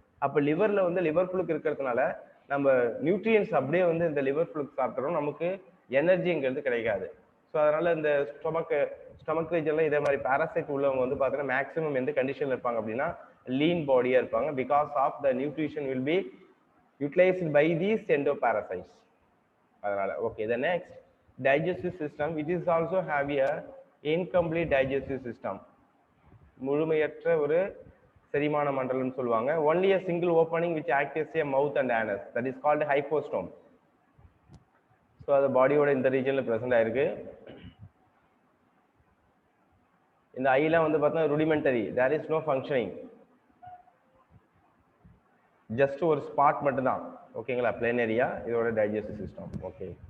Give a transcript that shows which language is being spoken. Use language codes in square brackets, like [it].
[ta] அப்போ லிவர்ல வந்து லிவர் புளுக்கு இருக்கிறதுனால நம்ம நியூட்ரியன்ஸ் அப்படியே வந்து இந்த லிவர் புளுக்கு சாப்பிட்றோம், நமக்கு எனர்ஜிங்கிறது கிடைக்காது. ஸோ அதனால இந்த ஸ்டொமக் ரீஜன்ல இதே மாதிரி பாராசைட் உள்ளவங்க வந்து பார்த்தீங்கன்னா மேக்ஸிமம் எந்த கண்டிஷன்ல இருப்பாங்க அப்படின்னா லீன் பாடியா இருப்பாங்க. [en] Because of the nutrition will be utilized by these endoparasites. [ta] அதனால okay. [en] the next digestive system, it is also have a incomplete digestive system. [ta] முழுமையற்ற ஒரு செரிமான மண்டலம் சொல்லுவாங்க. [en] only a single opening which acts as a mouth and anus, that is called hypostome. [ta] so அது பாடியோட இந்த ரீஜன்ல present ஆயிருக்கு. இந்த ஐலாம் வந்து பார்த்தா rudimentary, [en] there is no functioning, [ta] just ஒரு ஸ்பாட் மட்டும் தான். ஓகேங்களா. பிளேன் ஏரியா இதோட டைஜஸ்டிவ் சிஸ்டம். ஓகே.